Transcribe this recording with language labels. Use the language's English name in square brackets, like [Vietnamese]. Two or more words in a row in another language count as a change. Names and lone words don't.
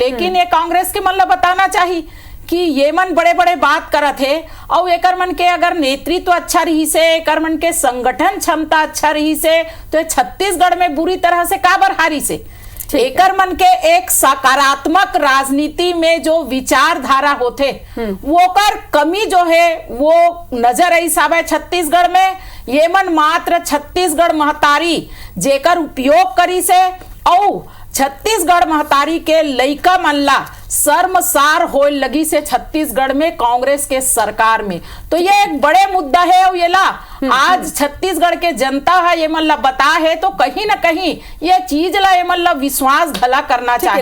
[Chhattisgarhi] लेकिन ये कांग्रेस के मन ला बताना चाहिए कि ये मन बड़े बड़े बात करत है, और एकर मन के अगर नेतृत्व अच्छा रही से, एकर मन के संगठन क्षमता अच्छा रही से, तो छत्तीसगढ़ में बुरी तरह से काबर हारी से। एकर मन के एक सकारात्मक राजनीति में जो विचारधारा होते, वो कर कमी जो है वो नजर आई साहब है छत्तीसगढ़ में। ये मन मात्र छत्तीसगढ़ महतारी जेकर उपयोग करी से, और छत्तीसगढ़ महतारी के लइका मनला शर्मसार होए लगी से छत्तीसगढ़ में कांग्रेस के सरकार में, तो ये एक बड़े मुद्दा है। और ये ला आज छत्तीसगढ़ के जनता है ये मतलब बता है तो कहीं ना कहीं ये चीज ला ये मतलब विश्वास भला करना चाहिए।